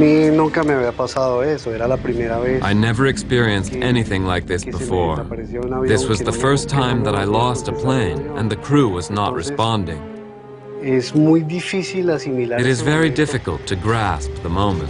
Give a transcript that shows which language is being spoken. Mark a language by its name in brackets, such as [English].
[Spanish] Nunca me había pasado eso, era la primera vez. [English] I never experienced anything like this before. This was the first time that I lost a plane and the crew was not responding. [Spanish] Es muy difícil asimilar. [English] It is very difficult to grasp the moment.